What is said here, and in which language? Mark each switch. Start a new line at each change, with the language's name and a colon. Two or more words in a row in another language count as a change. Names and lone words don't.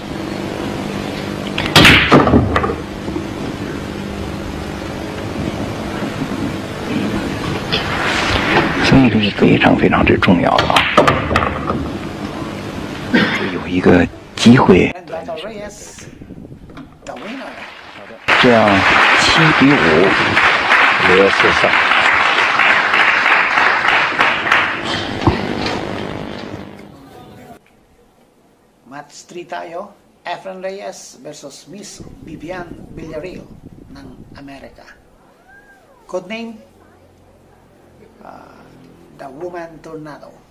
Chinese: 所以这是非常非常之重要的啊！有一个机会，这样7比5，雷斯上。
Filipino: Match 3 tayo. Efren Reyes versus Miss Vivian Villarreal ng Amerika.
English: Codename, The Woman Tornado.